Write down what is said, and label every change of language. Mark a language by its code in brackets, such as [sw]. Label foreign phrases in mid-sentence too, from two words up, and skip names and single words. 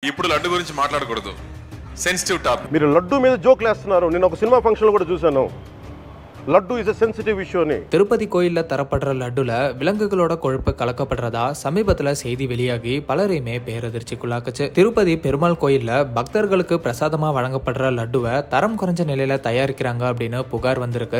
[te] ఇప్పుడు లడ్డు గురించి మాట్లాడకూడదు, [en] sensitive topic. [te] మీరు లడ్డు మీద జోక్లు వేస్తున్నారు. నేను ఒక [en] cinema function [te] కూడా చూశాను. [en] laddu is a sensitive issuennu. [ta] திருப்பதி கோயில்ல தரப்படுற லட்டுல விலங்குகளோட கொழுப்பு கலக்கப்படுறதா சமீபத்துல செய்தி வெளியாகி பலரையுமே பேரதிர்ச்சிக்குள்ளாக்குச்சு. திருப்பதி பெருமாள் கோயில்ல பக்தர்களுக்கு பிரசாதமா வழங்கப்படுற லட்டுவை தரம் குறைஞ்ச நிலையில தயாரிக்கிறாங்க அப்படின்னு புகார் வந்திருக்கு.